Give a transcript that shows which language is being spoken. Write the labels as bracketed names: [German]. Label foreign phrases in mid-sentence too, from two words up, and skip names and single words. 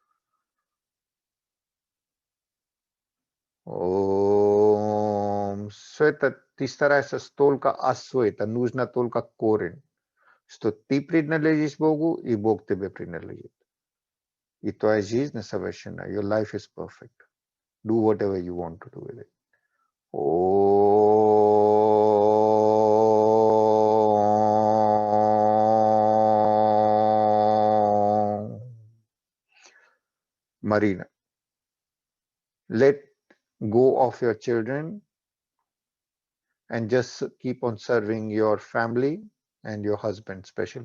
[Russian] Om Sueta tistarasa stolka asueta, нужна только корень. Что ты принадлежишь Богу, и Бог тебе принадлежит. И твоя жизнь совершенна. [English] Your life is perfect. Do whatever you want to do with it. Marina, let go of your children and just keep on serving your family and your husband especially.